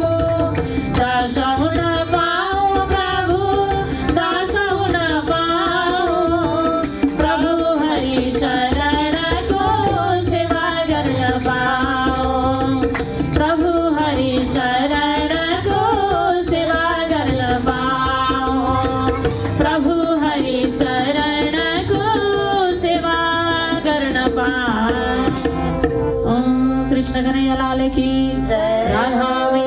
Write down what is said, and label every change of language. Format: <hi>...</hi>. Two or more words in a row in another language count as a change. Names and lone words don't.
<ne>दास हुन पाऊ प्रभु दास हुन पाऊ प्रभु हरि शरणको सेवा गर्न पाऊ प्रभु हरि शरणको सेवा गर्न पाऊ प्रभु हरि शरणको सेवा गर्न पाऊ</ne> <hi>ओम कृष्ण कन्हैया लाल की जय राधा</hi>